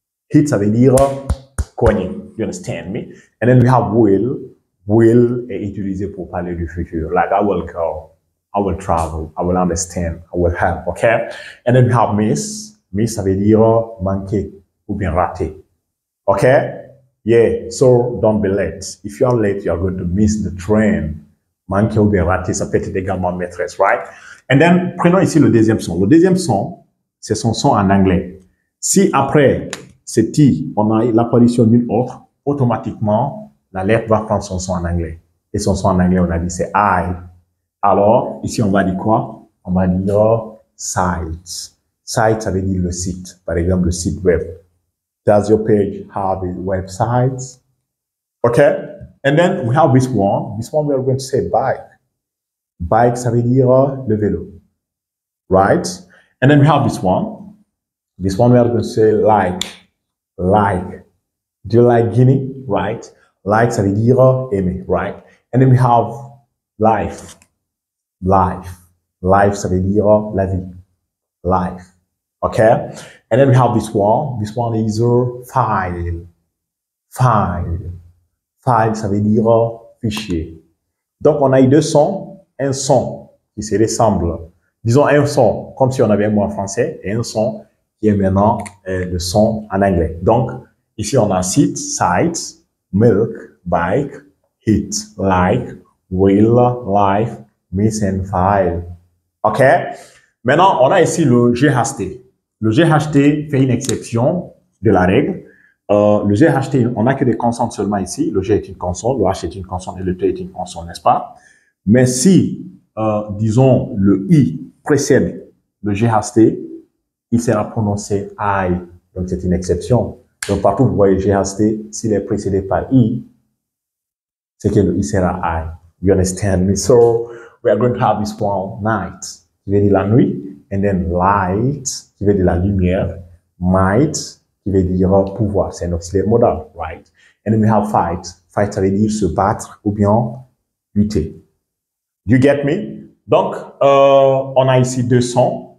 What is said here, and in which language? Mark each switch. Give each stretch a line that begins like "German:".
English: Heat,
French: ça veut dire cogner.
English: You understand me? And then we have will.
French: Will est utilisé pour parler du futur.
English: Like I will go. I will travel. I will understand. I will help. Okay? And then we have miss.
French: Miss, ça veut dire manquer ou bien rater.
English: Okay? Yeah, so don't be late. If you are late, you are going to miss the train.
French: Manquer ou bien rater, ça peut être également maîtresse, right?
English: And then,
French: prenons ici le deuxième son. Le deuxième son, c'est son son en anglais. Si après cet I, on a l'apparition d'une autre, automatiquement, la lettre va prendre son son en anglais. Et son son en anglais, on a dit c'est I. Alors, ici, on va dire quoi? On va dire site. Site, ça veut dire le site. Par exemple, le site web.
English: Does your page have a website? Okay. And then we have this one. This one we are going to say bike.
French: Bike, ça veut dire le vélo.
English: Right? And then we have this one. This one we are going to say like. Like. Do you like Guinea? Right? Like,
French: ça veut dire aimer.
English: Right? And then we have life. Life.
French: Life, ça veut dire la vie. Life. Okay?
English: And then we have this one. This one is file. File.
French: File, ça veut dire fichier. Donc, on a eu deux sons. Un son qui se ressemble. Disons un son comme si on avait un mot en français et un son qui est maintenant le son en anglais. Donc, ici, on a sit, site, milk, bike, hit, like, will, life, miss and file.
English: OK?
French: Maintenant, on a ici le GHT. Le GHT fait une exception de la règle. Le GHT, on n'a que des consonnes seulement ici. Le G est une consonne, le H est une consonne et le T est une consonne, n'est-ce pas? Mais si, disons, le I précède le GHT, il sera prononcé I. Donc, c'est une exception. Donc, partout, vous voyez GHT, s'il est précédé par I, c'est que le I sera I.
English: You understand me? So, we are going to have this one, night,
French: qui veut dire la nuit.
English: And then light,
French: qui veut dire la lumière. Might, qui veut dire pouvoir. C'est un auxiliaire modal, right?
English: And then we have fight.
French: Fight, ça veut dire se battre ou bien lutter.
English: Do you get me?
French: Donc, on a ici deux sons.